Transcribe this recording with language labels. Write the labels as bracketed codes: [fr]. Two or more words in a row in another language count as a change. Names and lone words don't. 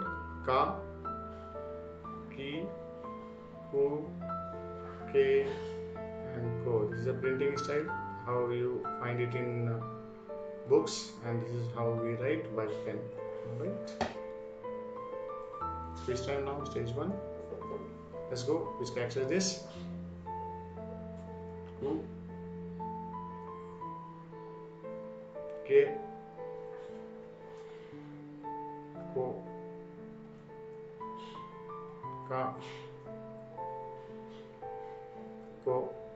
[en] Ka, Ki, Ku, K and Ko. This is a printing style, how you find it in books, and this is how we write by pen. Alright. Speech time now, stage 1. Let's go. Which character is this? Ku, K, Ko, Ka, Ko,